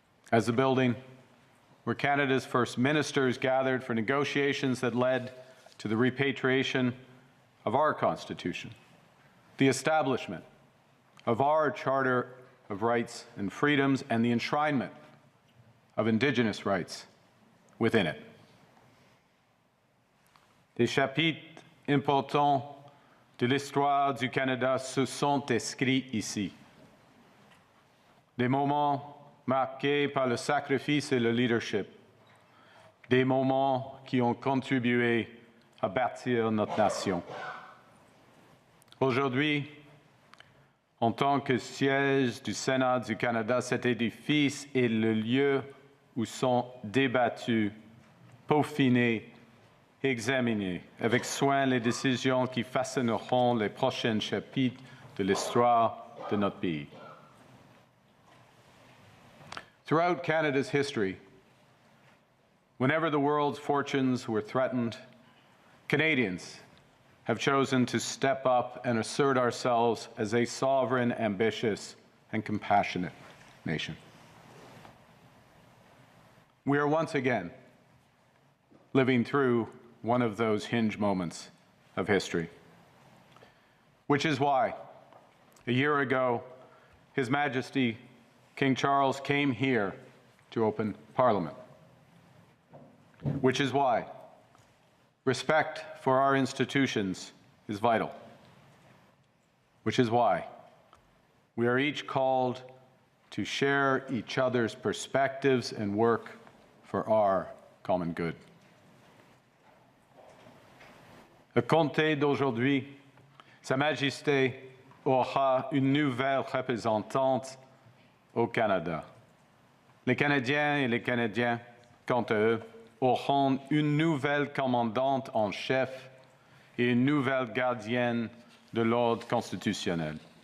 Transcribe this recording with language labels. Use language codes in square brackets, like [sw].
[en] As the building where Canada's first ministers gathered for negotiations that led to the repatriation of our Constitution, the establishment of our Charter of Rights and Freedoms, and the enshrinement of Indigenous rights within it. [fr] Des chapitres importants de l'histoire du Canada se sont inscrits ici. Des moments marqués par le sacrifice et le leadership. Des moments qui ont contribué à bâtir notre nation. Aujourd'hui, en tant que siège du Sénat du Canada, cet édifice est le lieu où sont débattues, peaufinées, examinées avec soin les décisions qui façonneront les prochains chapitres de l'histoire de notre pays. [en] Throughout Canada's history, whenever the world's fortunes were threatened, Canadians have chosen to step up and assert ourselves as a sovereign, ambitious, and compassionate nation. We are once again living through one of those hinge moments of history, which is why, a year ago, His Majesty King Charles came here to open Parliament, which is why respect for our institutions is vital, which is why we are each called to share each other's perspectives and work for our common good. [fr] À compter d'aujourd'hui, Sa Majesté aura une nouvelle représentante au Canada. Les Canadiens et les Canadiens, quant à eux, auront une nouvelle commandante en chef et une nouvelle gardienne de l'ordre constitutionnel.